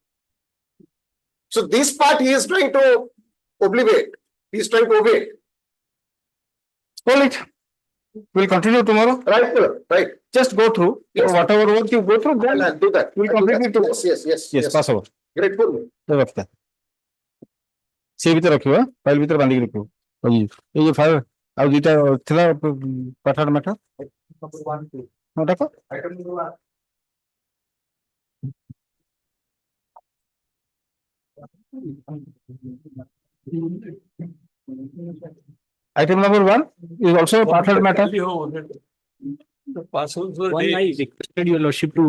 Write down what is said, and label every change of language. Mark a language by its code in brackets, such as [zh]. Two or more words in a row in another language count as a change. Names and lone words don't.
[en] So this part he is trying to obliviate. He is trying to obey. Hold it. We'll continue tomorrow. Right, sir. Right. Just go through. Yes. Whatever work you go through, then I'll do that. we'll I'll do complete that. it. Yes, Pass over. Grateful. [or] ସେ ଭିତରେ ରଖିବ ଫାଇଲ ଭିତରେ ବାନ୍ଧିକି ରଖିବ ଏଇ ଯୋଉ ଫାଇଲ ଆଉ ଦିଟା ଥିଲା ପାଠ ମାଠ ଡାକ [en] item number 1 is also a part of matter. The passwords were One I requested your lordship to.